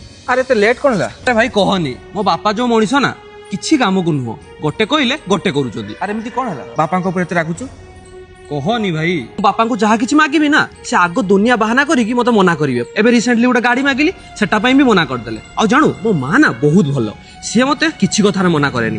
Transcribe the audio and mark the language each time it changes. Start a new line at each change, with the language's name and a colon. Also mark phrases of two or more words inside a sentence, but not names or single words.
Odia: ଆରେ ଏତେ ଲେଟ କଣ ହେଲା? ଆରେ ଭାଇ কହନି ମୋ ବାପା ଯୋଉ ମଣିଷ ନା କିଛି କାମକୁ ନୁହଁ, ଗୋଟେ କହିଲେ ଗୋଟେ କରୁଛନ୍ତି। ଆରେ ଏମିତି କଣ ହେଲା? ବାପାଙ୍କ ଉପରେ ଏତେ ରାଗୁଛୁ? କହନି ଭାଇ, ମୋ ବାପାଙ୍କୁ ଯାହା କିଛି ମାଗିବି ନା ସେ ଆଗ ଦୁନିଆ ବାହାନା କରିକି ମତେ ମନା କରିବେ। ଏବେ ରିସେଣ୍ଟଲି ଗୋଟେ ଗାଡି ମାଗିଲି, ସେଟା ପାଇଁ ବି ମନା କରିଦେଲେ। ଆଉ ଜାଣୁ ମୋ ମା ନା ବହୁତ ଭଲ, ସିଏ ମତେ କିଛି କଥାରେ ମନା କରେନି।